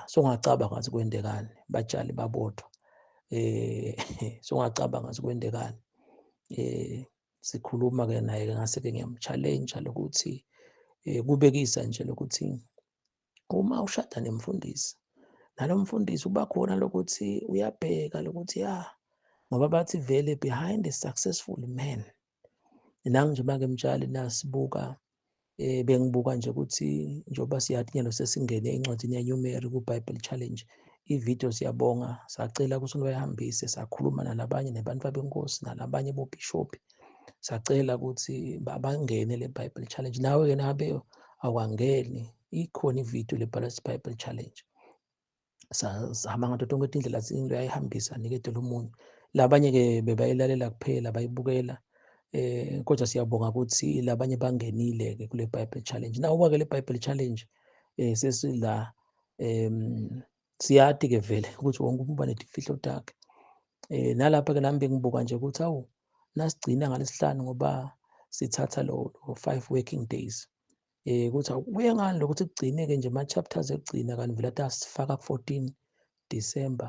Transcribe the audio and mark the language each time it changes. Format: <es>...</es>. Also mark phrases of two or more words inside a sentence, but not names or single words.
<ss>Songacabanga ngathi kwendekani, batshali babodwa. Songacabanga ngathi kwendekani. Sikhuluma-ke naye-ke ngase-ke ngiyam-challenge-a lokuthi kubekisa nje lokuthi uma ushada nemfundisi, nalo mfundisi uba khona lokuthi uyabheka lokuthi ngoba bathi vele</ss> <en>behind a successful man.</en> <ss>Nangijeba-ke Mtshali nasibuka, bengibuka nje ukuthi njengoba siyathi nyalo sesingene encwadini yaNumeri ku-Bible Challenge, ividiyo siyabonga, sacela ukuthi bayihambise, sakhuluma nalabanye nebantu benkosi nalabanye bobhishobhi. Sacela ukuthi bangene le Bible Challenge. Nawe-ke nabe awangeni, ikhona ividiyo lebhala Bible Challenge. Sahamba ngato tonke indlela singayihambisa nikete lomunye. Labanye-ke bebayilalela kuphela bayibukela. Kodwa siyabonga ukuthi labanye bangenile-ke kule Bible Challenge. Nawubuka-ke le Bible Challenge sesila siyathi-ke vele ukuthi wonke umuntu uba nezifihlo takhe. Nalapha-ke nami bengibuka nje ukuthi hawu nasigcina ngaleSihlanu ngoba sithatha lo 5</ss> <en>working days.</en> <ss>Ukuthi kuye ngani lokuthi kugcine-ke nje ama-chapters ekugcina kanti vele ade asifaka ku-14 December.</ss>